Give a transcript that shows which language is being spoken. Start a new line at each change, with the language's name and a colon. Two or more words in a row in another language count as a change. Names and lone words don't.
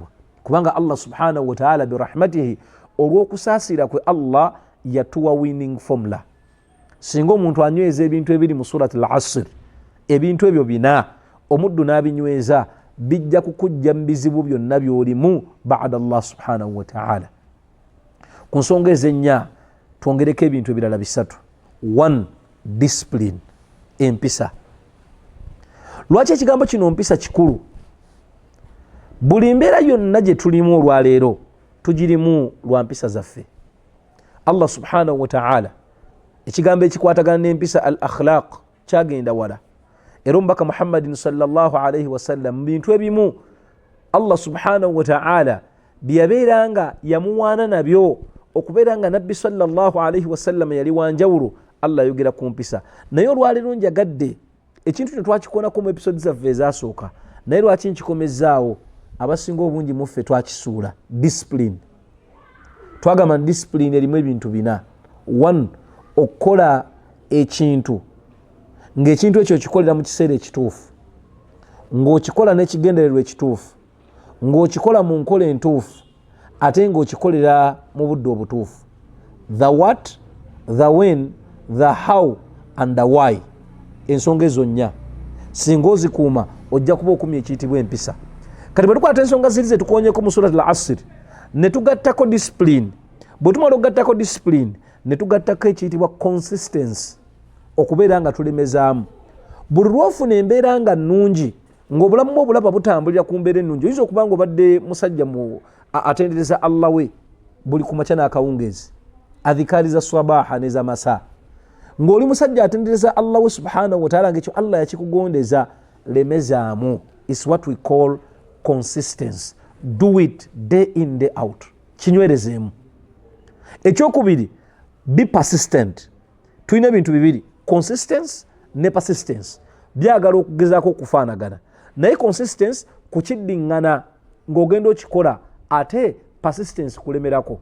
Ganda: Kubanga Allah
Arabic: سبحانه وتعالى
Ganda: birahmatihi, olw'okusaasira kwe Allah yatuwa
English: winning formula.
Ganda: Singa omuntu anyweza ebintu ebiri mu surat al-asr, ebintu ebyo bina omuddu n'abinyweza, bijja kukujja mu bizibu byonna by'olimu
Arabic: بعد الله سبحانه وتعالى.
Ganda: Ku nsonga ez'ennya twongereko ebintu ebirala bisatu. 1. Discipline, empisa. Lwaki ekigambo kino mpisa kikulu? Buli mbeera yonna gye tulimu olwaleero tugirimu lwa mpisa zaffe. Allah
Arabic: سبحانه وتعالى
Ganda: ekigambo ekikwatagana n'empisa
Arabic: الأخلاق
Ganda: kyagenda wala. Era omubaka Muhammadin
Arabic: صلى الله عليه وسلم
Ganda: mu bintu ebimu Allah
Arabic: سبحانه وتعالى
Ganda: byabeeranga yamuwaana nabyo okubeera nga nabbi
Arabic: صلى الله عليه وسلم
Ganda: yali wanjawulo. Allah ayogera ku mpisa, naye olwaleero njagadde ekintu kino twakikonako mu episode zaffe ezasooka, naye lwaki nkikomezaawo? Abasinga obungi muffe twakisuula discipline. Twagamba discipline erimu ebintu bina. 1, okukola ekintu ng'ekintu ekyo kikolera mu kiseera ekituufu, ng'okikola n'ekigendererwa ekituufu, ng'okikola mu nkola entuufu, ate ng'okikolera mu budde obutuufu.
English: The what, the when, the how and the why.
Ganda: Ensonga ezo nnya singa ozikuuma ojja kuba okumya ekiyitibwa empisa. Kati bwe tukwata ensonga ziri ze tukoonyeko mu surat al-Asr ne tugattako discipline, bwe tumala okugattako discipline ne tugattako ekiyitibwa consistency, okubeera nga tulemezaamu. Buli lwofuna embeera nga nnungi, ng'obulamu bwo obulaba butambulira ku mbeera ennungi, oyinza okuba nga obadde musajja mu atendereza Allah we buli ku makya n'akawungeezi, adhikaari za swabaha ne za masa, ng'oli musajja atendereza Allah we
Arabic: سبحانه وتعالى,
Ganda: ng'ekyo Allah yakikugondeza, lemezaamu.
English: Is what we call consistency. Do it day in day out,
Ganda: kinywerezeemu. Ekyokubiri,
English: be persistent.
Ganda: Tulina ebintu bibiri, consistency ne persistence. Byagala okugezaako okufaanagana, naye consistency kukiddiŋŋana ng'ogenda okikola, ate persistence kulemerako.